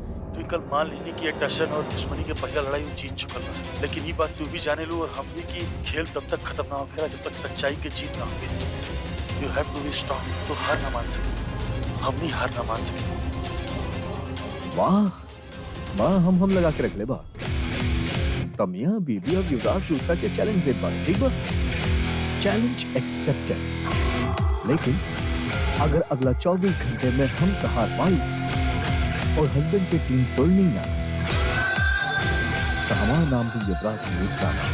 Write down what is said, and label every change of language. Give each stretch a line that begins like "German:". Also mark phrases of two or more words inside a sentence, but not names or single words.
Bhojpuri: ट्विंकल मान लेनी कि ये टशन और दुश्मनी के पहला लड़ाई वो जीत चुकल बा, लेकिन ये बात तू भी जाने लो और हम भी कि खेल तब तक खत्म ना होखेला जब तक सच्चाई के जीत ना होखे।
English: you have to be strong.
Bhojpuri: तू हार ना मान सके, हम नहीं हार ना मान सके। वाह वाह, हम लगा के रख ले बा। तब मियां बीबी और युवराज दूसरा के चैलेंज दे पा, ठीक बा?
English: challenge accepted.
Bhojpuri: लेकिन अगर अगला 24 घंटे में हम तहार वाइफ और हस्बैंड की टीम तोड़नी ना, तो हमारा नाम भी युवराज मिश्रा है।